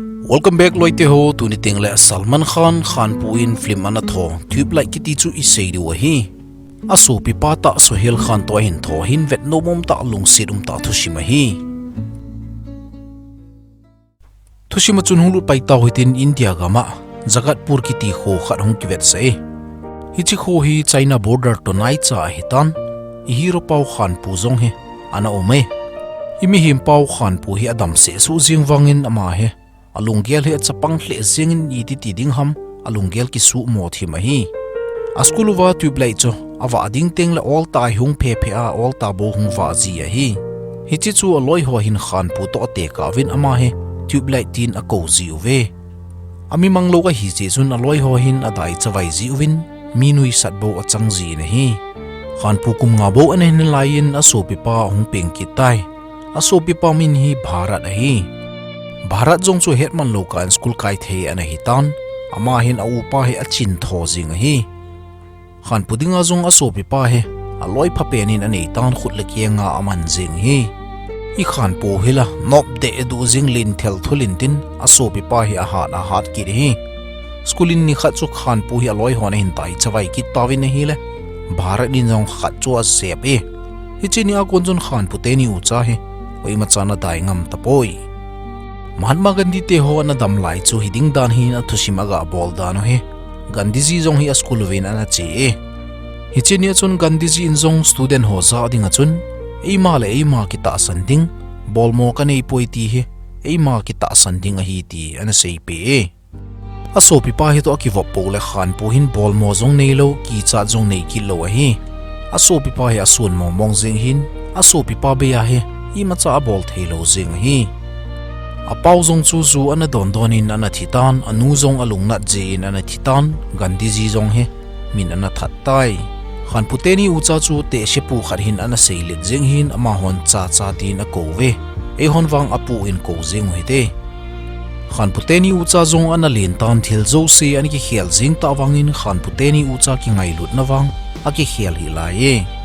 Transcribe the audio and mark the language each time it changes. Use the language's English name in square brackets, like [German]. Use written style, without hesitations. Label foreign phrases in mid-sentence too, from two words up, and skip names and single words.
[English] Welcome back [Thado Chin] loite ho tu ni tengle Salman Khan Khanpu in film anatho tube like kiti chu isei du hi Asopipa ta Sohail Khan to hin tho hin vet no mom ta lungsit ta thushima hi thushima chun hulu pai ta hoitin India gama Jagatpur kiti kho khat hong ki vet se hichi kho hi China border to nai cha hitan hiro pau Khanpu zong he ana ome imi him pau Khanpu hi adam se su jingwangin ama he alunggel he chapang hle zengin iti tiding ham alunggel ki su mo thima hi askuluwa tublai cho awa ding teng la all ta hung phe phe a all ta bo hung wa ji a hi hichi chu aloi ho hin Khanpu to te ka win ama he tublai tin a ko ji uwe ami manglo ka hi che chun aloi ho hin adai chawai ji uwin minui sat bo achang ji ne hi Khanpu kum nga bo an hin lain Asopipa hung peng ki tai Asopipa min hi Bharat a hi Bharat zong chu hetman loka school kai the ana hitan ama hin aupa he achin tho jing hi Khanpu dinga zong Asopipa he aloi phapenin ani tan khutle kianga aman jing hi I Khanpu hila nop de edu jing lin thel thulin tin Asopipa hi a hat ki hi schoolin ni khat chu Khanpu hi aloi hon hin tai chawai ki tawin hi le Bharat din zong khat chu a sep e hichini a konjon Khanpu te ni ucha he oi machana dai ngam tapoi Mahatma Gandhi te ho na dam lai chu hiding dan hi na thushima ga bol dan he Gandhi ji zong hi school win ana che e hichini chun Gandhi ji in zong student ho za ding chun eima le eima ki ta sanding bol mo ka nei poiti he eima ki ta sanding a hi ti ana sei pe e Asopipa hi to ki vo po le Khanpu hin bol mo zong nei lo ki cha zong nei ki lo a hi Asopipa hi asun mo mong jing hin Asopipa be ya he I macha bol thelo jing hi Apau zong chu zu ana don donin ana thitan anu zong alungna jin ana thitan Gandhi ji zong he min ana thattai Khanpu te ni ucha chu te shepu kharhin ana seilet jing hin ama hon cha cha din a kowe e hon wang apu in ko jing hoite Khanpu te ni ucha zong ana len tan thil zo se ani ki khel jing ta wangin Khanpu te ni ucha ki ngai lut na wang a ki khel hi la ye